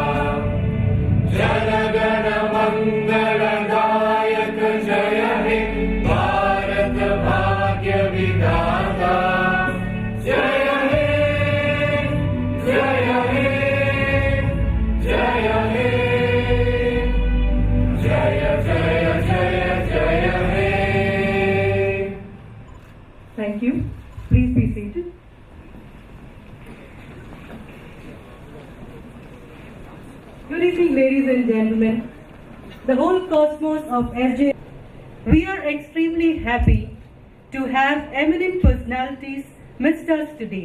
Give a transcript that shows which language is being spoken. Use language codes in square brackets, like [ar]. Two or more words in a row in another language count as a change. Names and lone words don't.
[bn] জনগণ মঙ্গলদায়ক জয় হে ভারত ভাগ্য বিধাতা জয় হে জয় হে জয় হে জয় জয় জয় জয় হে. [en] Thank you. Please be seated. Good evening, ladies and gentlemen. The whole cosmos of SJIM. We are extremely happy to have eminent personalities midst us today.